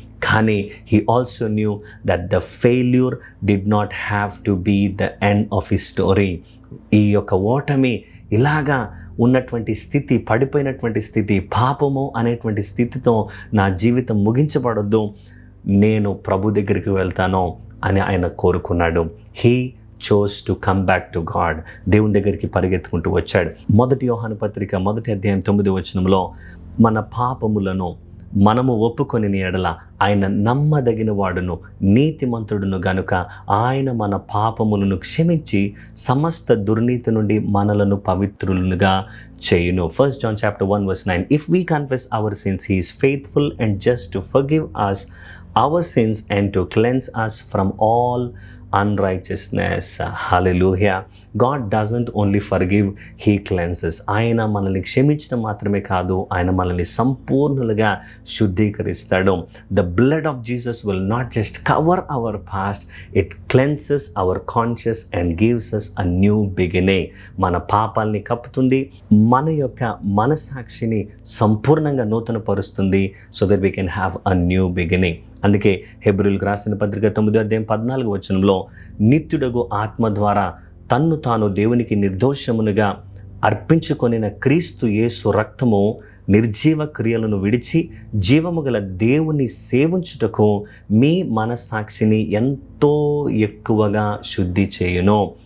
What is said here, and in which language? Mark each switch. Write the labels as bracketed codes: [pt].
[en] కానీ he also knew that the failure did not have to be the end of his story. [te] ఈ యొక్క ఓటమి, ఇలాగా ఉన్నటువంటి స్థితి, పడిపోయినటువంటి స్థితి, పాపము అనేటువంటి స్థితితో నా జీవితం ముగించబడొద్దు, నేను ప్రభు దగ్గరికి వెళ్తాను అని ఆయన కోరుకున్నాడు. [en] He chose to come back to God. [te] దేవుని దగ్గరికి పరిగెత్తుకుంటూ వచ్చాడు. 1 యోహాను పత్రిక 1:9 మన పాపములను మనము ఒప్పుకొని ఎడల ఆయన నమ్మదగిన వాడును నీతిమంతుడును గనుక ఆయన మన పాపములను క్షమించి సమస్త దుర్నీతి నుండి మనలను పవిత్రులుగా చేయును. [en] 1 John chapter 1:9, "If we confess our sins, he is faithful and just to forgive us our sins and to cleanse us from all unrighteousness." Hallelujah. God doesn't only forgive, he cleanses. [te] ఆయన మనల్ని క్షమించడం మాత్రమే కాదు, ఆయన మనల్ని సంపూర్ణులుగా శుద్ధీకరిస్తాడు. [en] The blood of Jesus will not just cover our past, it cleanses our conscience and gives us a new beginning. [te] మన పాపాల్ని కప్పుతుంది, మన యొక్క మనసాక్షిని సంపూర్ణంగా నూతనపరుస్తుంది, [en] so that we can have a new beginning. [te] అందుకే హెబ్రీయులకు రాసిన పత్రిక 9:14 నిత్యుడగు ఆత్మ ద్వారా తన్ను తాను దేవునికి నిర్దోషమునుగా అర్పించుకొనిన క్రీస్తు యేసు రక్తము నిర్జీవ క్రియలను విడిచి జీవము గల దేవుని సేవించుటకు మీ మనస్సాక్షిని ఎంతో ఎక్కువగా శుద్ధి చేయును.